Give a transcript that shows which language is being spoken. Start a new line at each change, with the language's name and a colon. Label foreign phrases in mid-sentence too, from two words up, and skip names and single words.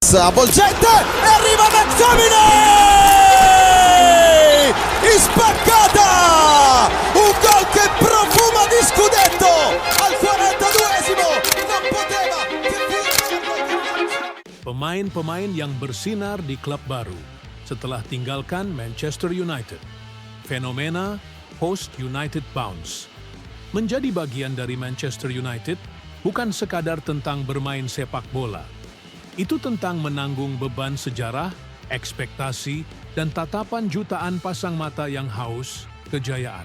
Italian: avvolgente e arriva McTominay! Spaccata! Un gol che profuma di scudetto al 42esimo, non poteva che firmarlo.
Indonesian: Pemain-pemain yang bersinar di klub baru setelah tinggalkan Manchester United. Fenomena
English: Post United Bounce.
Indonesian: Menjadi bagian dari Manchester United bukan sekadar tentang bermain sepak bola. Itu tentang menanggung beban sejarah, ekspektasi, dan tatapan jutaan pasang mata yang haus kejayaan.